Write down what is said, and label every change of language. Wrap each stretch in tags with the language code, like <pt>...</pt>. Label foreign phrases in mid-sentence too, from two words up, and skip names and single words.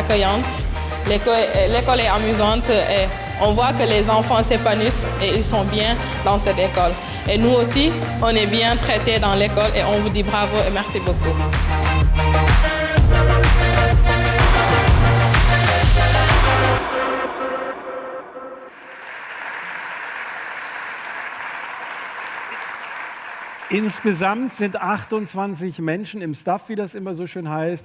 <fr>L'école est accueillante, l'école est amusante et on voit que les enfants s'épanouissent et ils sont bien dans cette école. Et nous aussi, on est bien traités dans l'école et on vous dit bravo et merci beaucoup.</fr> <de>Insgesamt sind 28 Menschen im Staff, wie das immer so schön heißt.</de>